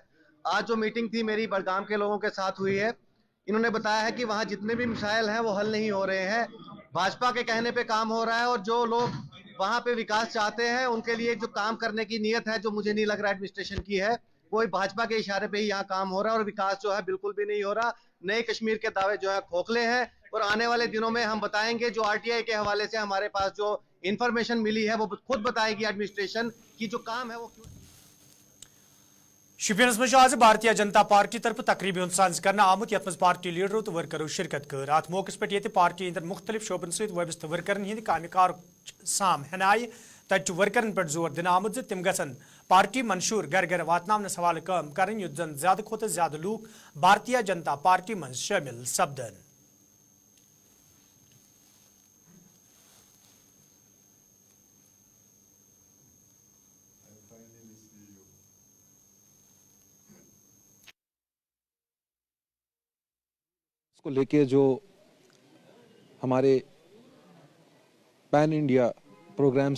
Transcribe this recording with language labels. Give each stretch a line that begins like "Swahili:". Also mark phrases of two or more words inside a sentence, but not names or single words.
Hindi: आज जो मीटिंग थी मेरी बड़गाम के लोगों के साथ हुई है, इन्होंने बताया है कि वहाँ जितने भी मसाइल हैं वो हल नहीं हो रहे हैं, भाजपा के कहने पे काम हो रहा है और जो लोग वहाँ पे विकास चाहते हैं उनके लिए जो काम करने की नीयत है, जो मुझे नहीं लग रहा एडमिनिस्ट्रेशन की है, वो भाजपा के इशारे पे ही यहाँ काम हो रहा है और विकास जो है बिल्कुल भी नहीं हो रहा। नए कश्मीर के दावे जो है खोखले हैं और आने वाले दिनों में हम बताएंगे। जो आरटीआई के हवाले से हमारे पास जो इन्फॉर्मेशन मिली है वो खुद बताएगी एडमिनिस्ट्रेशन की जो काम है वो क्यों।
Kashmiri: शुपियनस मज आज भारतीय जनता पार्टी तरफ तकरीबी साज करना आमुत यथ पार्टी लीडरों तो वर्करों शिरकत कर। अत मौके पे पार्टी अंदर मुख्तलिफ शोबन सत वबस्त वर्करन हंद कामकार साम हन आय तत वर्करन पे जोर दिन आमुत तिम गसन पार्टी मंशूर घर घर वातनावनस हवाले काम करें युत जन ज्यादा खोत ज्यादा लूक भारतीय जनता पार्टी मज शामिल सपदन।
Hindi: को लेके जो हमारे
English: pan India programs